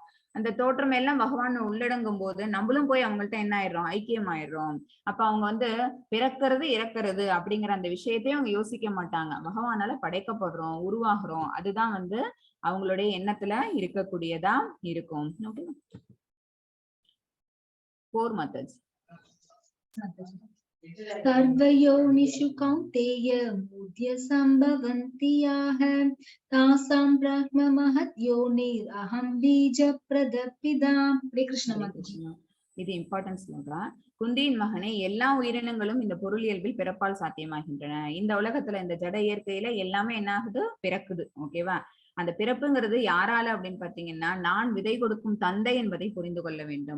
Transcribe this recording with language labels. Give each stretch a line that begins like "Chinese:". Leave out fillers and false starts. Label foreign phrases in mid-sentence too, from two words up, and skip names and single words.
Tamil: அந்த தோற்றம் எல்லாம் பகவான் உள்ளடங்கும் போது நம்மளும் போய் அவங்கள்ட்ட என்ன ஆயிடுறோம், ஐக்கியம் ஆயிடுறோம். அப்ப அவங்க வந்து பிறக்கிறது இறக்கிறது அப்படிங்கிற அந்த விஷயத்தையும் அவங்க யோசிக்க மாட்டாங்க. பகவானால படைக்கப்படுறோம், உருவாகிறோம், அதுதான் வந்து அவங்களுடைய எண்ணத்துல இருக்கக்கூடியதா இருக்கும்.
English: ஓகே. 4 methods.
Sanskrit: सर्वयोनिषु कौन्तेय मूढ्य सम्भवन्ति याः तासां ब्रह्म महत् योनिरहं बीजप्रदपिता.
Hindi: हरे कृष्ण माताजी.
Tamil: இது இம்பார்ட்டன்ஸ் சொல்றேன். குந்தியின் மகனே, எல்லா உயிரினங்களும் இந்த பொருள் இயல்பில் பிறப்பால் சாத்தியமாகின்றன. இந்த உலகத்துல இந்த ஜட இயற்கையில எல்லாமே என்ன ஆகுது, பிறக்குது. ஓகேவா? அந்த பிறப்புங்கிறது யாரால அப்படின்னு பாத்தீங்கன்னா, நான் விதை கொடுக்கும் தந்தை என்பதை புரிந்து கொள்ள வேண்டும்.